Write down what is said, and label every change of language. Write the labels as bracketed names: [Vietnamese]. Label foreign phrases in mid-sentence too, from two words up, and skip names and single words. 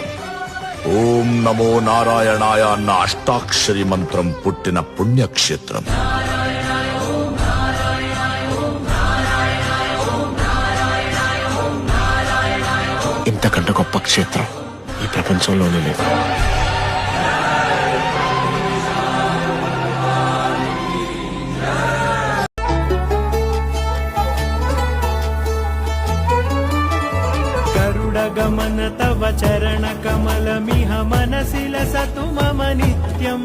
[Sanskrit] ఓం నమో నారాయణాయ [Telugu] అన్న అష్టాక్షరి మంత్రం పుట్టిన పుణ్యక్షేత్రం. ఇంతకంటే గొప్ప క్షేత్రం ఈ ప్రపంచంలోనే లేదు. [Sanskrit] गरुडगमन तव चरण कमलमिह मनसि लसतु मम नित्यम्.